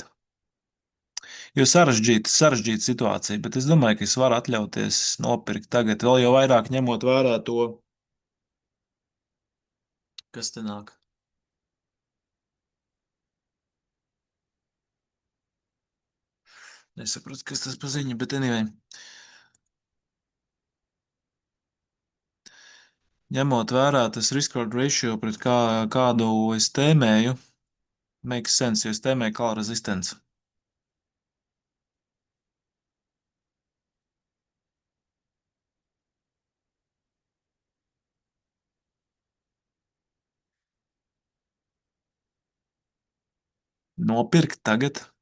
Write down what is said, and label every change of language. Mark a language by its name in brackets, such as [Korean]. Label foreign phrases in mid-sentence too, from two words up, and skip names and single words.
[Latvian] Jo sarežģīta situācija, bet es domāju, ka es varu atļauties nopirkt tagad, vēl jau vairāk ņemot vērā to, kas te nāk. Nesaprotu, kas tas pa ziņu, bet anyway. Ņemot vērā tas [English] risk-reward ratio, [Latvian] pret kādu es tēmēju, [English] makes sense, [Latvian] jo es tēmēju kala rezistence. Nopirkt tagad.